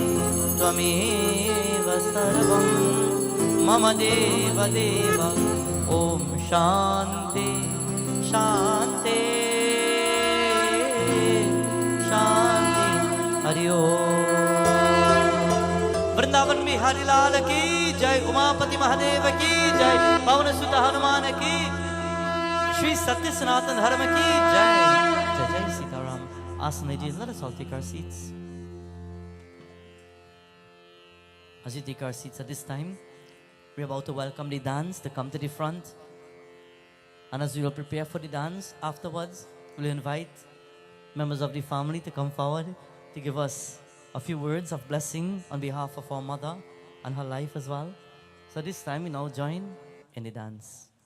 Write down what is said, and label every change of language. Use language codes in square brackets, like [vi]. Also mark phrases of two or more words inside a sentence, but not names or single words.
[sa] त्वमेव सर्वं मम देवदेव। ओम् शान्ति शान्ति शान्ति हरि ओम्. [hi] वृंदावन में हरि लाल की जय, उमापति महादेव की जय, पवन सुत हनुमान की, श्री सत्य सनातन धर्म की जय. जय जय सीताराम. [en] Ask ladies, let us all take our seats. As you take our seats at this time, we're about to welcome the dance to come to the front. And as we will prepare for the dance, afterwards, we'll invite members of the family to come forward to give us a few words of blessing on behalf of our mother and her life as well. So this time we now join in the dance.